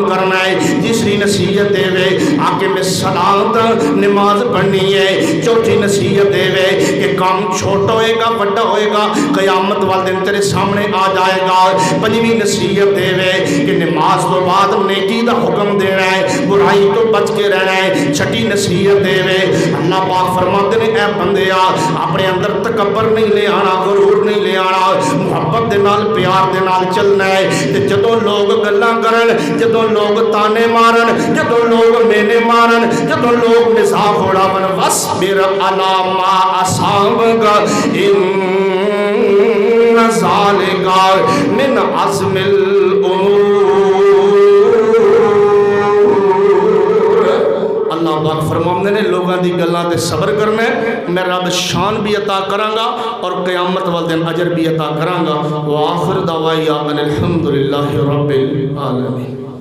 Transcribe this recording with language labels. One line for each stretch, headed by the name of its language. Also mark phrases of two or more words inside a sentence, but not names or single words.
Punjabi: کرنا ہے، تیسری نصیحت دے وے آکے میں صلاۃ نماز پڑھنی ہے، چوتھی نصیحت دے وے کہ کام چھوٹا ہوئے گا بڑا ہوئے گا قیامت والے دن تیرے سامنے آ جائے گا، پنجویں نصیحت دے وے کہ نماز تو بعد نیکی دا حکم دینا ہے، برائی تو بچ کے رہنا ہے، چھٹی نصیحت دے وے اللہ پاک فرماتے ہیں اے بندیا اپنے اندر تکبر نہیں لے آنا، غرور نہیں لے آنا، محبت دے نال پیار دے نال چلنا ہے۔ تے جدوں لوگ گلاں کرن، جدوں لوگ تانے مارن، جدوں لوگ مینے مارن، جدوں لوگ مزاح اڑاون،
Arabic: وَاصْبِرْ عَلَىٰ مَا أَصَابَكَ إِنَّ ذَلِكَ مِنْ عَزْمِ الْأُمُورِ۔
Punjabi: اللہ پاک فرماندے نے لوگاں دی گلاں تے صبر کرنا ہے، میں رب شان بھی عطا کراں گا اور قیامت والے دن اجر بھی عطا کراں گا۔
Arabic: وآخر دعوایا ان الحمدللہ رب العالمین۔